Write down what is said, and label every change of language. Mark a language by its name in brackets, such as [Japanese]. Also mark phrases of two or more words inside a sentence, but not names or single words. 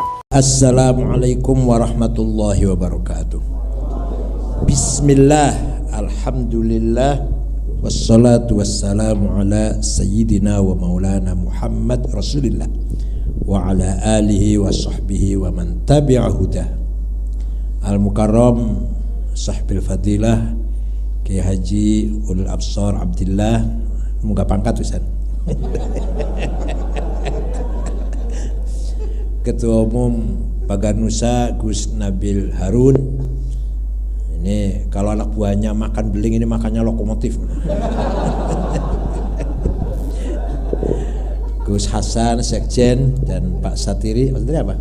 [Arabic] السلام عليكم ورحمة الله وبركاته. بسم الله، الحمد لله، والصلاة والسلام على سيدنا ومولانا محمد رسول الله وعلى آله وصحبه ومن تبع هداه. المكرم صاحب الفضيلة [Indonesian] Kiai Haji Ulul Absar Abdillah, muka pangkat Ustaz. Ketua Umum Baganusa Gus Nabil Harun. Ini kalau anak buahnya makan beling, ini makannya lokomotif. Gus Hasan Sekjen dan Pak Satiri, maksudnya apa?